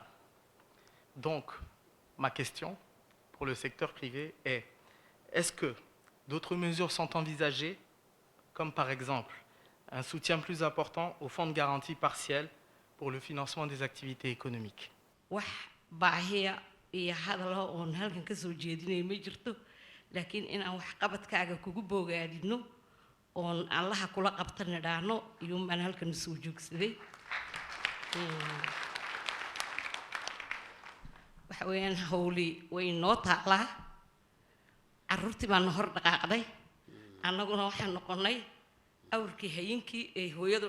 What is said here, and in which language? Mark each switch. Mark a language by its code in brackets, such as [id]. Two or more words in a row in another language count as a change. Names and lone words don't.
[fr] Donc, ma question pour le secteur privé est, est-ce que d'autres mesures sont envisagées, comme par exemple un soutien plus important au fonds de garantie partielle pour le financement des activités économiques? [so] iyo hadalo oon halkan ka soo jeedinay ma jirto laakiin inaan wax qabadkaaga kugu bogaadino oon allaha kula qabta nidhaano iyo maan halkan soo joogsaday waxa weeyaan hawli way noo taalaa carruurtii baan hor dhaqaaqday annaguna waxaan noqonay awrkii hayinkii ee hooyadu